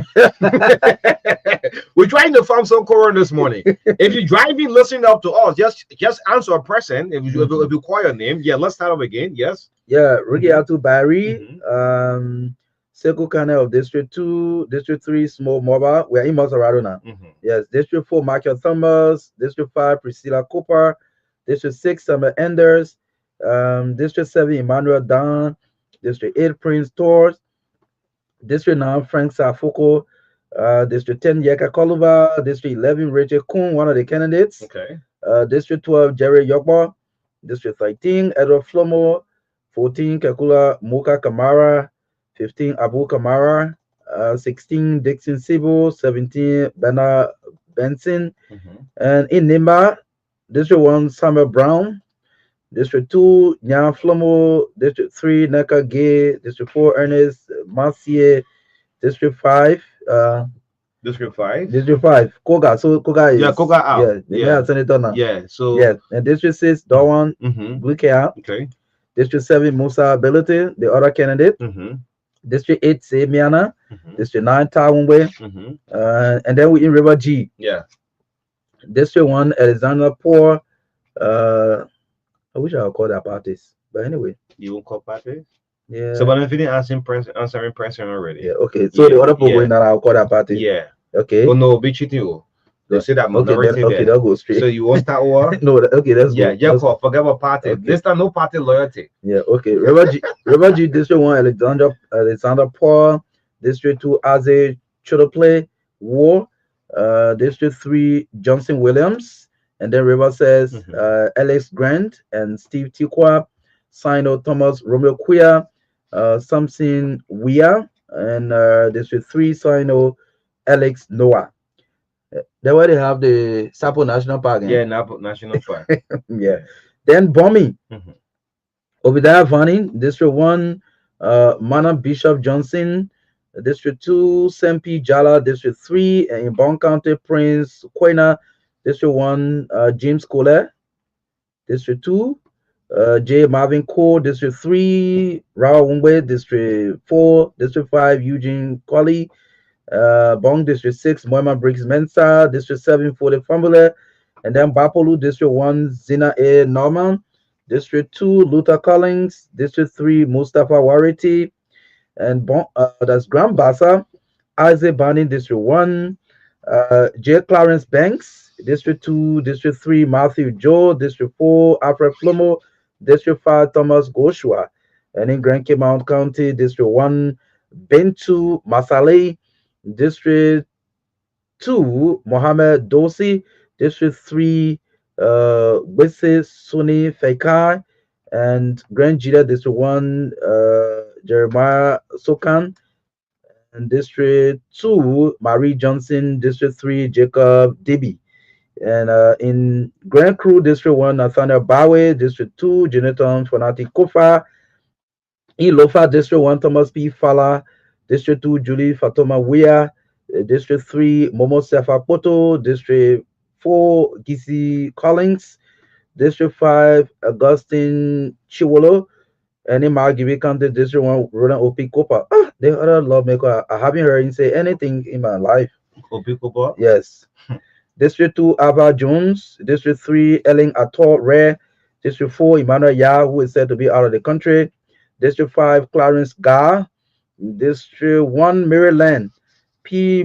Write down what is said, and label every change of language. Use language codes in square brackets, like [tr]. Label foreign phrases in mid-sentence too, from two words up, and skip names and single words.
[en] We're trying to find some corner this morning. If you're driving, listening up to us, just answer a present. If you call your name, yeah, let's start up again. Yes. Yeah, Rugiatu Barry, Seku Cannon of District 2, District 3, Small Mobile. We're in Monserrado now. Yes, District 4, Michael Thomas, District 5, Priscilla Cooper, District 6, Summer Enders, District 7, Emmanuel Dan, District 8, Prince Torres, District 9, Frank Safoko, District 10, Yeka Koluba, District 11, Richard Kuhn, one of the candidates. Okay. District 12, Jerry Yokba, District 13, Edward Flomo, 14, Kakula Muka Kamara, 15, Abu Kamara, 16, Dixon Sibo, 17, Bena Benson, and in Nimba, District 1, Summer Brown, District 2, Nyan Flomo, District 3, Neka Gay, District 4, Ernest Marcier, District 5, District 5. District 5, Koga. So Koga is Koga out. Yeah, senator now. Yeah. So yes, and District 6, Dawan Bluke out. Okay. District 7, Musa Ability, the other candidate. District 8, Semiana. District 9, Tawumbe. And then we in River G. Yeah. District 1, Alexander Poor. I wish I would call that parties. But anyway. You won't call parties? Yeah. So but if you didn't answering person already. Yeah, okay. So the other people in that I'll call that party. Yeah. Okay. Oh no, be cheating. They say that minority okay, that'll go straight. So you want start war? No, okay, that's good. Yeah, forget about party. Okay. This time no party loyalty. Yeah, okay. River G District 1, Alexander Paul, District 2, Aze Chodople, War, District 3, Johnson Williams, and then River says Alex Grant and Steve Tikwa, Sino Thomas Romeo Quia, Samson Wea, and District 3, Sino Alex Noah. That's why they have the Sapo National Park. Yeah, National Park. Yeah. Then Bommy. Obadiah Vanning, District 1, Mana Bishop Johnson, District 2, Sempi Jala, District 3, and in Bon County, Prince Quena, District 1, James Cole, District 2, J. Marvin Cole, District 3, Rawa Wumbe, District 4, District 5, Eugene Colley, Bong District 6, Moima Briggs Mensa, District 7, Fode Fambule, and then Bapolu, District 1, Zina A. Norman, District 2, Luther Collins, District 3, Mustafa Wariti, and that's Grand Bassa, Isaac Banning, District 1, J. Clarence Banks, District 2, District 3, Matthew Joe, District 4, Alfred Flomo, District 5, Thomas Goshua, and in Grand Cape Mount County, District 1, Bentu Masale, District 2, Mohammed Dosi, District 3, Wese Suni Fekai, and Grand Jida, District 1, Jeremiah Sokan, and District 2, Marie Johnson, District 3, Jacob Debbie. And in Grand Crew, District 1, Nathaniel Bawe, District 2, Jonathan Fonati Kofa, in Lofa, District 1, Thomas P. Fala, District 2, Julie Fatoma Wea, District 3, Momo Sefa Poto, District 4, Gisi Collins, District 5, Augustine Chiwolo, and in Margibi County District 1, Roland Opi Kopa. Ah, the other lawmaker, I haven't heard him say anything in my life. Obikobo. Yes. District 2, Ava Jones. District 3, Ellen Ator Rare. District 4, Emmanuel Yah, who is said to be out of the country. District 5, Clarence Gar. District 1, Maryland, P.